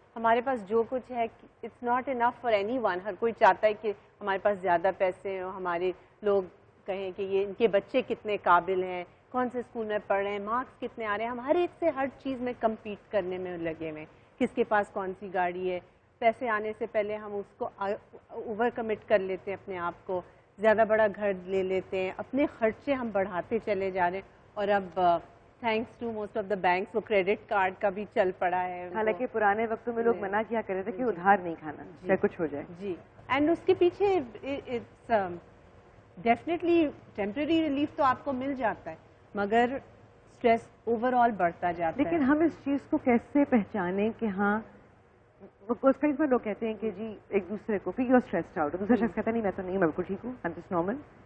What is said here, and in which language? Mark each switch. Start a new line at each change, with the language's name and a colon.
Urdu: ہمارے پاس جو کچھ ہے
English: It's not enough for anyone.
Urdu: ہر کوئی چاہتا ہے کہ ہمارے پاس زیادہ پیسے ہوں, ہمارے لوگ کہیں کہ یہ ان کے بچے کتنے قابل ہیں, کون سے اسکول میں پڑھ رہے ہیں, مارکس کتنے آ رہے ہیں. ہم ہر ایک سے ہر چیز میں کمپیٹ کرنے میں لگے ہوئے, کس کے پاس کون سی گاڑی ہے. پیسے آنے سے پہلے ہم اس کو اوور کمٹ کر لیتے ہیں, اپنے آپ کو زیادہ بڑا گھر لے لیتے ہیں, اپنے خرچے ہم بڑھاتے چلے جا رہے ہیں. اور اب
English: thanks to most of the banks
Urdu: وہ credit card کا بھی چل پڑا ہے. حالانکہ پرانے وقتوں میں لوگ منع کیا کرتے تھے کہ ادھار نہیں کھانا چاہے کچھ ہو جائے. جی اینڈ اس کے پیچھے
English: it's definitely
Urdu: ٹیمپرری ریلیف تو آپ کو مل جاتا ہے مگر اسٹریس اوور آل بڑھتا جاتا ہے. لیکن ہم اس چیز کو کیسے پہچانیں کہ ہاں کئی بار لوگ کہتے ہیں کہ جی ایک دوسرے کو کہ
English: you are stressed out,
Urdu: دوسرا شخص کہتا نہیں میں تو نہیں, میں بالکل ٹھیک ہوں,
English: I am just normal.